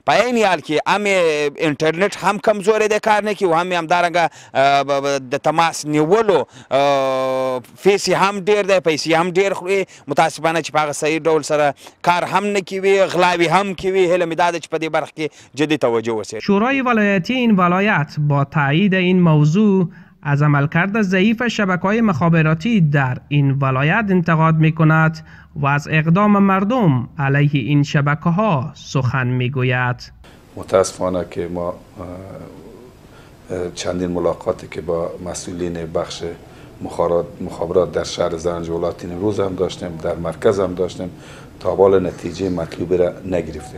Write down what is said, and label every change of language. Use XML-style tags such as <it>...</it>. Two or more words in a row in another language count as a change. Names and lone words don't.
<ps>په عین حال کې هم انټرنیټ هم کمزوری دی، کار نه کوي، او هم همدارنګه د تماس نیولو فیس یې هم ډېر دی، پیسې هم ډېر خوري. متاسفانه چې په هغه صحیح ډول سره کار هم نکوي، غلاوی هم کوي. هیله مې دا ده چې په دې برخه کې جدي توجه وشي.</ps> <fa>شورای ولایتی این ولایت با تایید این موضوع از عملکرد ضعیف شبکه‌های مخابراتی در این ولایت انتقاد می‌کند و از اقدام مردم علیه این شبکه‌ها سخن می‌گوید. متاسفانه که ما چندین ملاقاتی که با مسئولین بخش مخابرات در شهر زنج ولایت نیمروز هم داشتیم، در مرکز هم داشتیم، تا حال نتیجه مطلوبی را نگرفتیم.</fa>